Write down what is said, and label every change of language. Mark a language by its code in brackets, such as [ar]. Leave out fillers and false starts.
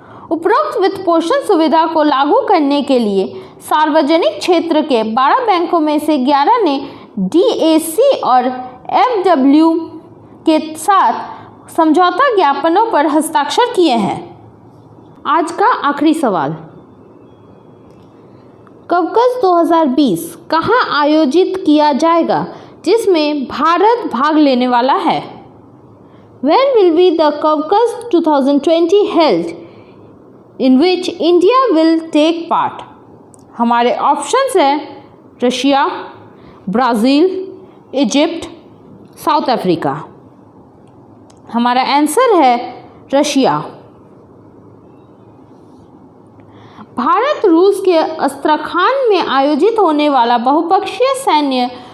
[hi] उपरोक्त वित्त पोषण सुविधा को लागू करने के लिए सार्वजनिक क्षेत्र के 12 बैंकों में से 11 ने डीएसी और एफडब्ल्यू के साथ समझौता ज्ञापनों पर हस्ताक्षर किए हैं। आज का आखिरी सवाल, कवकस 2020 कहाँ आयोजित किया जाएगा जिसमें भारत भाग लेने वाला है? [en] When will be the Caucus 2020 held in which India will take part? [hi] हमारे ऑप्शंस हैं Russia, Brazil, Egypt, south Africa. हमारा आंसर है रशिया। भारत रूस के अस्त्रखान में आयोजित होने वाला बहुपक्षीय सैन्य